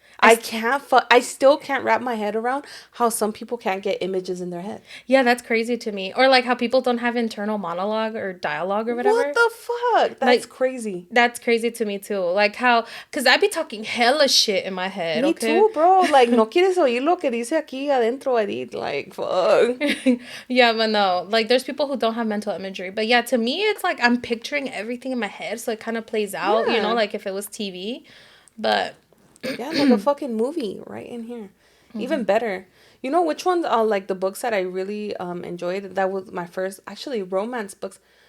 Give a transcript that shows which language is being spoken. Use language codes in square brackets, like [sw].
[en] I still can't wrap my head around how some people can't get images in their head. Yeah, that's crazy to me. Or like how people don't have internal monologue or dialogue or whatever. What the fuck? That's crazy. That's crazy to me too. Like how, because I be talking hella shit in my head. Me too, bro. [es] Like, no quieres oír lo que dice aquí adentro, Edith. [en] Like, fuck. Yeah, but no. Like, there's people who don't have mental imagery. But yeah, to me, it's like I'm picturing everything in my head. So it kind of plays out, you know, like if it was TV. But... yeah, like a fucking movie right in here. Mm-hmm. Even better. You know which ones are like the books that I really enjoyed? That was my first, actually, romance books.